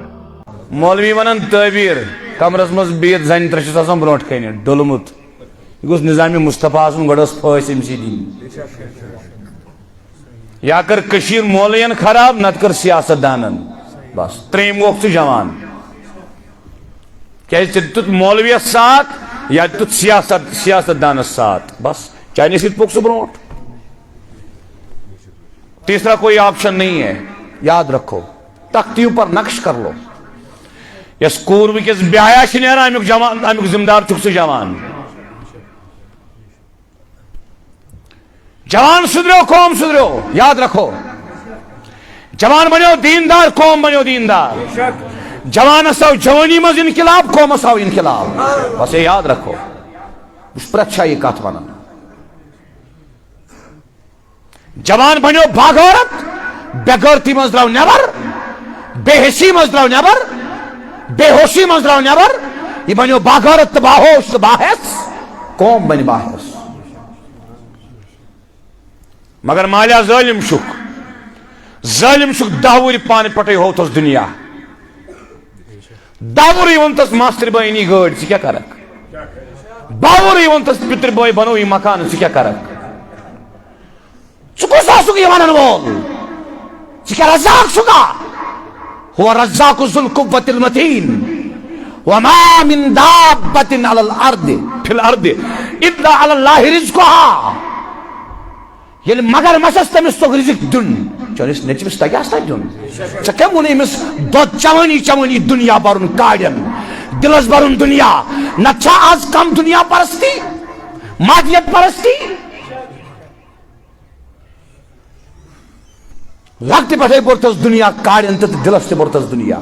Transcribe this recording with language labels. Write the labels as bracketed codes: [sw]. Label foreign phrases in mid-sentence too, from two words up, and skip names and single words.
[ks] مولوی ونان تعبیر کمرس مز بہت زن ترشس آسان برونٹ کن ڈولمت یہ گوس نظام مصطفیٰ آسن گۄڈٕ ٲس پھٲسۍ أمسٕے دِنۍ. یا کر کشیر مولین خراب نت کر سیاست دانن. بس ترٛیٚیِم گوٚکھ ژٕ جوان کیٛازِ ژےٚ دیُتُتھ مولویس ساتھ یا دیُتُتھ سیاست دانس ساتھ. بس چانے سۭتۍ پوٚک سُہ برونٹ. [ur] تیسرا کوئی آپشن نہیں ہے. یاد رکھو تختیوں پر نقش کر لو. [ks] یس کور ونکس بیایا چھ نیران امیُک جوان امیُک ذمہ دار چھُکھ ژٕ جوان. [ur] جوان سدھرو قوم سدھرو. یاد رکھو جوان بنو دیندار قوم بنو دیندار. [ks] جوانس آو جوانی مز انقلاب قومس آو انقلاب. [ur] بس یہ یاد رکھو. [ks] بہٕ پرٛٮ۪تھ جایہِ یہِ کتھ ونان. [ur] جوان بنو باغورت [ks] بے غٲرتی مز درٛاو نٮ۪بر بے حسی مز درٛاو نٮ۪بر بے ہوشی مز درٛاو نٮ۪بر. یہِ بنو باغورت تہٕ باہوش تہٕ باحیس قوم بنہِ باحیس. مگر مالیہ ظالم چھُکھ دہ وُہٕرۍ پانہٕ پٮ۪ٹھٕے ہوتس دنیا. 10 وُہٕرۍ ووٚنتس ماستٕرۍ بٲے أنی گٲڑۍ ژٕ کیٛاہ کرکھ. 12 وُہٕرۍ ووٚنتس پِتٕرۍ بٲے بنو یہِ مکان ژٕ کیٛاہ کرکھ. ژٕ کُس آسُکھ یہِ ونن وول. ژٕ کیٛاہ رزاق چھُکھا. [ar] هو الرزاق ذو القوة المتين وما من دابة على الأرض في الأرض إلا على الله رزقها. [ks] ییٚلہِ مگر مسس تٔمِس توٚگ رِزق دیُن چٲنِس نیٚچوِس تگیٛاس نہ دیُن. ژےٚ کیٛاہ ووٚنُے أمِس دۄد چوٲنی دُنیا برُن کاڑٮ۪ن دِلس برُن دُنیا. نتہٕ چھا آز کم دُنیا پرستی مادیت پرستی. لۄکٹہِ پٮ۪ٹھے بوٚرتھس دُنیا کاڑٮ۪ن تہٕ دِلس تہِ بوٚرتھس دُنیا.